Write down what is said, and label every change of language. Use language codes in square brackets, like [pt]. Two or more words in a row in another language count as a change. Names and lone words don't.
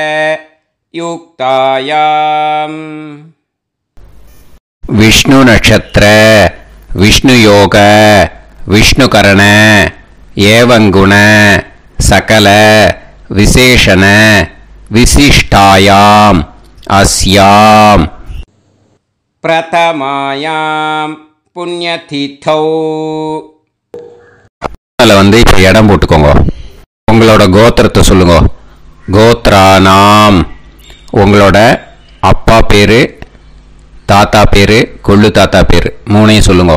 [sa] युक्तायाम् विष्णु नक्षत्र विष्णु योग विष्णुकरण एवं गुण सकल विशेषण विशिष्टायाम् अस्याम् प्रथमायाम् புண்ணியதீத்தௌ. [ta] அதில் வந்து இப்போ இடம் போட்டுக்கோங்க. உங்களோட கோத்திரத்தை சொல்லுங்க. கோத்ரானாம். உங்களோட அப்பா பேர், தாத்தா பேர், கொள்ளு தாத்தா பேர் 3ஐயும் சொல்லுங்க.